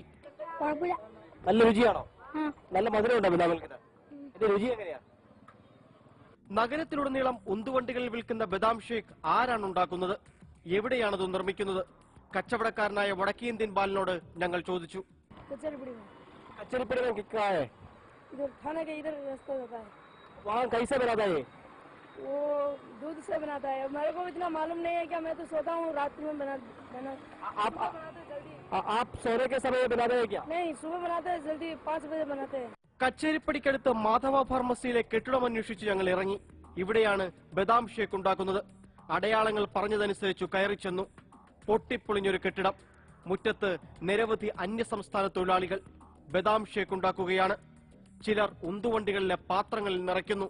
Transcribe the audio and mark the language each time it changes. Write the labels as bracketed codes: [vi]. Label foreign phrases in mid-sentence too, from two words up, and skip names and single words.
[ml] നല്ല രുചിയാണോ? നല്ല മധുരമുണ്ടോ ബദാം മിൽക്കിന്? ഇതിന്റെ രുചി എങ്ങനെയാ? നഗരത്തിലുടനീളം ഉന്തുവണ്ടികളിൽ വിൽക്കുന്ന ബദാം ഷേക്ക് ആരാണ് ഉണ്ടാക്കുന്നത്? എവിടെയാണത് നിർമ്മിക്കുന്നത്? കച്ചവടക്കാരനായ വടക്കേന്ത്യൻ ബാലനോട് ഞങ്ങൾ ചോദിച്ചു. [hi] कचेरीपुर में कितना है? इधर थाने के इधर रास्ता जाता है। वहाँ कैसे बनाता है? वो दूध से बनाता है। मेरे को इतना मालूम नहीं है क्या, मैं तो सोता हूँ रात में बना आप सोने के समय बनाते हैं क्या? नहीं, सुबह बनाते हैं, जल्दी 5 बजे बनाते हैं। [ml] കച്ചേരിപ്പടിക്കടുത്ത് മാധവ ഫാർമസിയിലെ കെട്ടിടം അന്വേഷിച്ച് ഞങ്ങൾ ഇറങ്ങി. ഇവിടെയാണ് ബദാം ഷേക്ക് ഉണ്ടാക്കുന്നത്. അടയാളങ്ങൾ പറഞ്ഞതനുസരിച്ചു കയറി ചെന്നു. പൊട്ടിപ്പൊളിഞ്ഞൊരു കെട്ടിടം. മുറ്റത്ത് നിരവധി അന്യസംസ്ഥാന തൊഴിലാളികൾ ബദാം ഷേക്ക് ഉണ്ടാക്കുകയാണ്. ചിലർ ഉന്തുവണ്ടികളിലെ പാത്രങ്ങളിൽ നിറയ്ക്കുന്നു.